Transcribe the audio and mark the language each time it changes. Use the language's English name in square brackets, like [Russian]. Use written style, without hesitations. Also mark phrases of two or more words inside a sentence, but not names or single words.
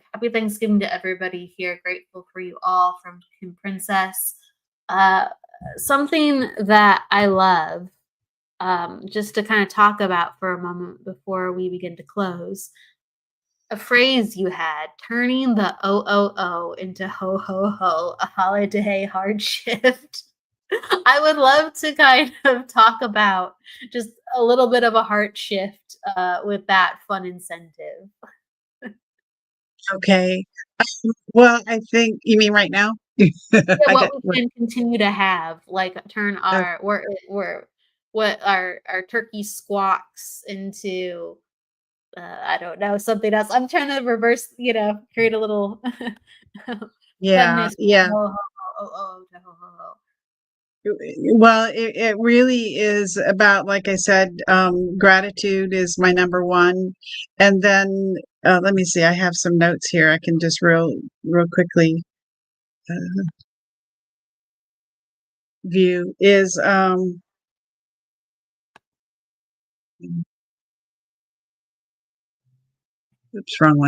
[English] Happy Thanksgiving to everybody here. Grateful for you all from Kim Princess. Something that I love, just to kind of talk about for a moment before we begin to close. A phrase you had, turning the OOO into ho ho ho, a holiday hard shift. I would love to kind of talk about just a little bit of a heart shift with that fun incentive. Okay. Well, I think you mean right now? Yeah, I what got we can continue to have, like turn uh, our we're what our turkey squawks into I don't know, something else. I'm trying to reverse, create a little yeah, funness. yeah. Ho, ho, ho, oh, oh, ho, ho, ho. Well, it really is about, like I said, gratitude is my number one. And then let me see, I have some notes here. I can just real quickly uh, view is oops, wrong one.